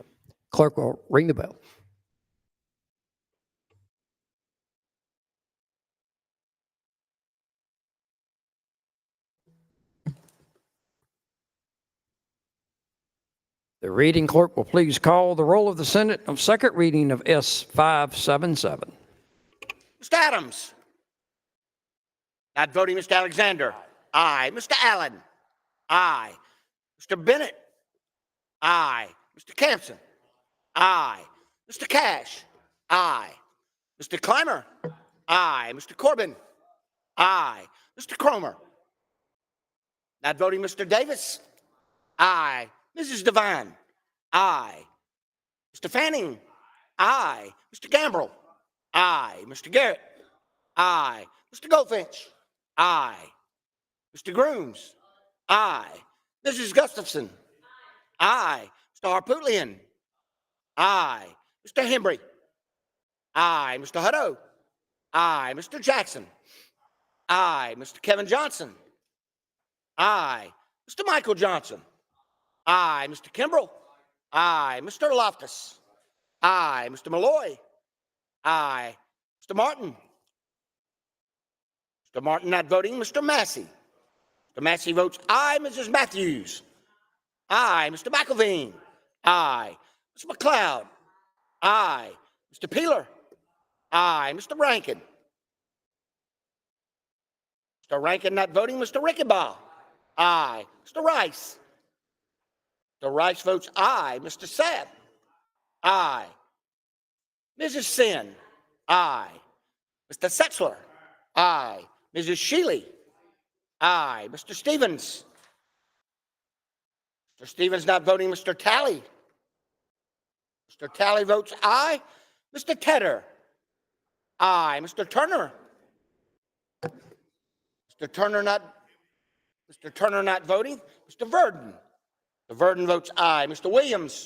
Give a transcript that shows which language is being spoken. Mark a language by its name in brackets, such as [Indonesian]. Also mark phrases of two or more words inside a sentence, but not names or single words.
[English] Clerk will ring the bell. The reading clerk will please call the roll of the Senate on second reading of S 577. Mr. Adams. Not voting, Mr. Alexander. Aye. Mr. Allen. Aye. Mr. Bennett. Aye. Mr. Campson. Aye. Mr. Cash. Aye. Mr. Clymer. Aye. Mr. Corbin. Aye. Mr. Cromer. Not voting, Mr. Davis. Aye. Mrs. Devine. Aye. Mr. Fanning. Aye. Mr. Gambrell. Aye. Mr. Garrett. Aye. Mr. Goldfinch. Aye. Mr. Grooms. Aye. Mrs. Gustafson. Aye. Mr. Harpootlian. Aye. Mr. Hembry. Aye. Mr. Hutto. Aye. Mr. Jackson. Aye. Mr. Kevin Johnson. Aye. Mr. Michael Johnson. Aye. Mr. Kimbrell. Aye. Mr. Loftus. Aye. Mr. Malloy. Aye. Mr. Martin. Mr. Martin not voting. Mr. Massey. Mr. Massey votes aye. Mrs. Matthews. Aye. Mr. McElveen. Aye. Mr. McLeod. Aye. Mr. Peeler. Aye. Mr. Rankin. Mr. Rankin not voting. Mr. Rickenbaugh. Aye. Mr. Rice. Mr. Rice votes aye. Mr. Sapp. Aye. Mrs. Sin. Aye. Mr. Setzler. Aye. Mrs. Shealy. Aye. Mr. Stevens. Mr. Stevens not voting. Mr. Talley. Mr. Talley votes aye. Mr. Tedder. Aye. Mr. Turner. Mr. Turner not voting. Mr. Verdon. Mr. Verdon votes aye. Mr. Williams.